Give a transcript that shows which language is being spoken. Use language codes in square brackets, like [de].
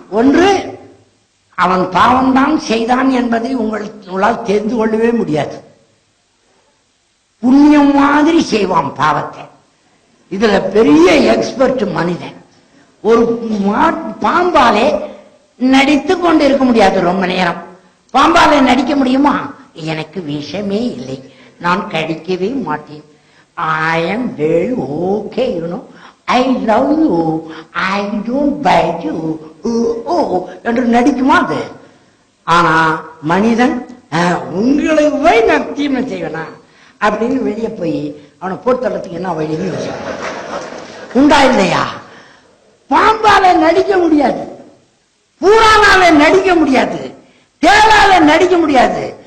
[ta] ஒன்று, அவன் பாவம்தான் செய்தான் என்பதை உங்களால் தெரிந்து கொள்ளவே முடியாது. புண்ணியம் மாதிரி செய்வான் பாவத்தை. இதுல பெரிய எக்ஸ்பர்ட் மனிதன். ஒரு பாம்பாலே நடித்து கொண்டு இருக்க முடியாது ரொம்ப நேரம். பாம்பாலே நடிக்க முடியுமா? எனக்கு விஷமே இல்லை, நான் கடிக்கவே மாட்டேன், [en] I am very okay, you know, I love you, I don't bite you, [ta] என்று நடிக்குமா அது? ஆனா மனிதன் உங்களுக்கு போய் நான் தீமை செய்வேனா அப்படின்னு வெளியே போய் அவனை போர்த்தளத்துக்கு என்ன வழின்னு யோசிப்பான். உண்டா இல்லையா? பாம்பால நடிக்க முடியாது, பூரானால நடிக்க முடியாது, தேளால நடிக்க முடியாது.